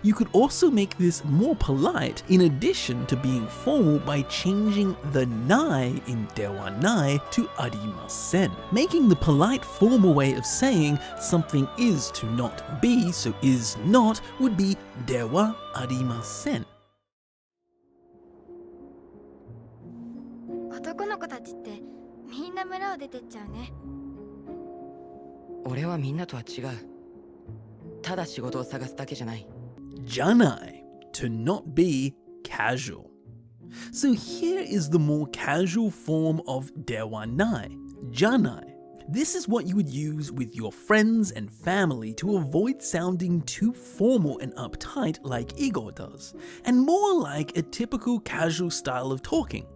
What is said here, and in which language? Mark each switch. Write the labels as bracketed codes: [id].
[en] You could also make this more polite in addition to being formal by changing the nai in de wa nai to arimasen, making the polite formal way of saying something is to not be, so is not would be de wa arimasen. [ja] 男の子たちってみんな村を出てっちゃうね。俺はみんなとは違う。ただ仕事を探すだけじゃない。 [en] じゃない to not be casual. So here is the more casual form of ではない じゃない This is what you would use with your friends and family to avoid sounding too formal and uptight like Igor does, and more like a typical casual style of talking.